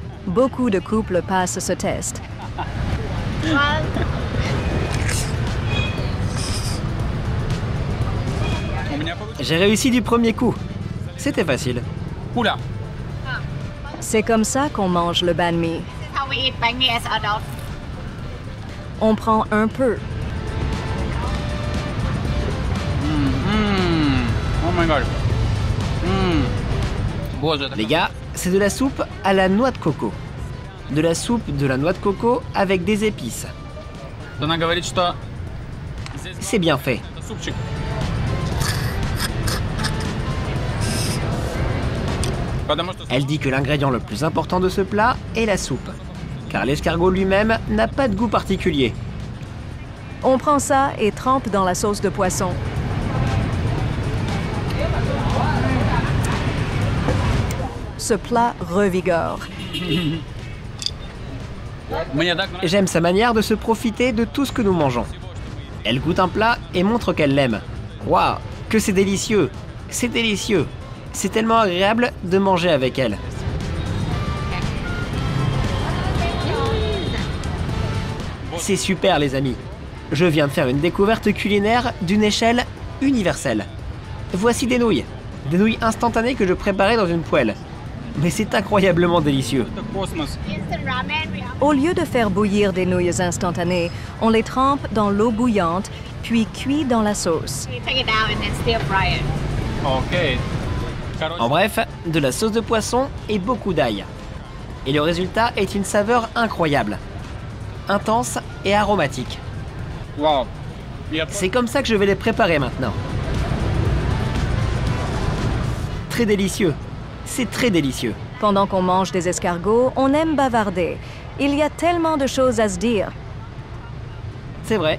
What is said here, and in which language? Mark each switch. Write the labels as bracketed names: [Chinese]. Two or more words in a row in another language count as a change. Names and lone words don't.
[French] Beaucoup de couples passent ce test. J'ai réussi du premier coup. C'était facile. Oula. C'est comme ça qu'on mange le banh mi. [English] How we eat banh mi as adults. [French] On prend un peu. [English] Oh my god. [Russian] Боже, [French] Les gars, c'est de la soupe à la noix de coco. De la soupe de la noix de coco avec des épices. [Russian] Она говорит, что [French] C'est bien fait. [Russian] это супчик. Потому что [French] Elle dit que l'ingrédient le plus important de ce plat est la soupe. Car l'escargot lui-même n'a pas de goût particulier. On prend ça et trempe dans la sauce de poisson. Ce plat revigore. [Russian] мне так нравится. [French] J'aime sa manière de se profiter de tout ce que nous mangeons. Elle goûte un plat et montre qu'elle l'aime. Waouh, que c'est délicieux! C'est délicieux! C'est tellement agréable de manger avec elle. C'est super les amis. Je viens de faire une découverte culinaire d'une échelle universelle. Voici des nouilles. Des nouilles instantanées que je préparais dans une poêle. Mais c'est incroyablement délicieux. [Russian] Это космос. [English] Instant ramen, we have [French] Au lieu de faire bouillir des nouilles instantanées, on les trempe dans l'eau bouillante, puis cuit dans la sauce. [English] we take it out and then stir fry it. [Russian] Окей. Короче, [French] En bref, de la sauce de poisson et beaucoup d'ail. Et le résultat est une saveur incroyable. Intense et aromatique. [Russian] вау. Я [French] C'est comme ça que je vais les préparer maintenant. Très délicieux. C'est très délicieux. Pendant qu'on mange des escargots, on aime bavarder. Il y a tellement de choses à se dire. C'est vrai.